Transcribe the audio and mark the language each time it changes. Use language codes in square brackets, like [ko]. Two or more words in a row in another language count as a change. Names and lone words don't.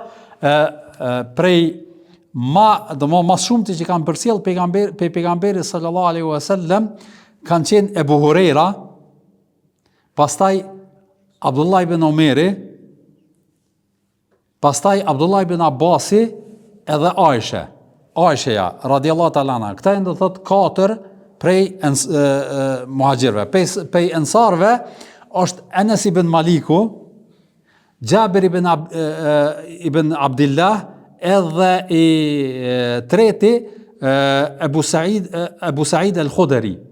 [sq] Prej ma shumë që kanë përcjell pejgamberi [ar] صلى الله عليه وسلم [sq] kanë qenë Ebu Hurajra, pastaj Abdullah ibn Omeri, pastaj Abdullah ibn Abbasi edhe Aisha [ar] رضي الله تعالى عنها. [sq] Këta janë do thot 4 prej muhaxhirëve. Prej ensarëve është Anas ibn Maliku, Jabir ibn Abdillah, edhe i treti Abu Sa'id al-Khudri.